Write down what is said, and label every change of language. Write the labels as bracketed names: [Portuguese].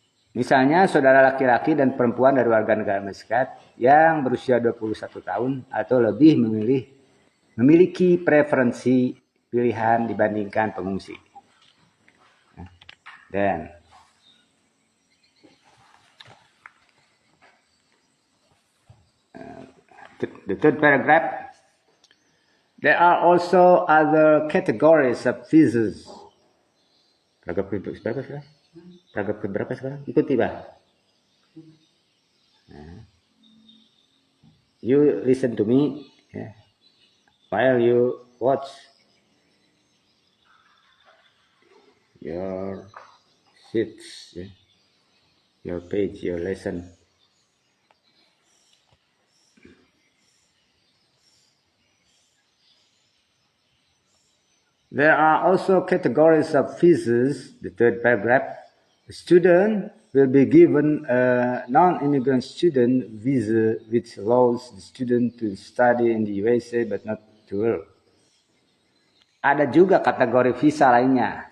[Indonesian] Misalnya saudara laki-laki dan perempuan dari warga negara Amerika Serikat yang berusia 21 tahun atau lebih memiliki preferensi pilihan dibandingkan pengungsi. [English] Dan the third paragraph, there are also other categories of visas. [Indonesian] Paragraf berapa sekarang? Paragraf berapa sekarang? Ikuti Pak. [English] You listen to me yeah, while you watch your sheets, yeah, your page, your lesson. There are also categories of visas. The third paragraph. A student will be given a non-immigrant student visa which allows the student to study in the USA but not to work. [Indonesian] Ada juga kategori visa lainnya.